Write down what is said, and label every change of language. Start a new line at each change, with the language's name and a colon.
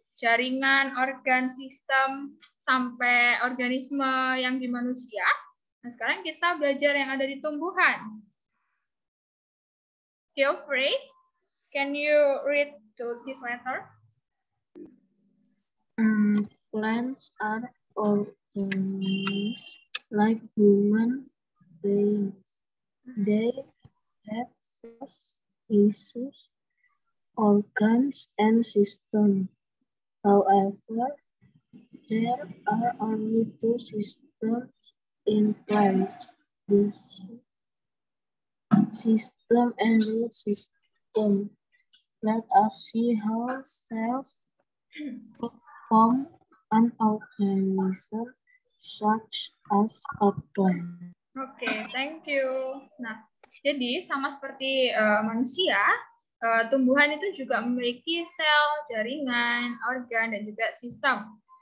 Indonesian: jaringan, organ, sistem, sampai organisme yang di manusia. Nah, sekarang kita belajar yang ada di tumbuhan.
English: Geoffrey, can you read to this letter? Plants are organisms like human beings. They have cells, tissues, organs, and systems. However, there are only two systems in plants: the system and root system. Let us see how cells form an organism such as a plant. Oke, thank you.
Indonesian: Nah, jadi sama seperti manusia, tumbuhan itu juga memiliki sel, jaringan, organ, dan juga sistem.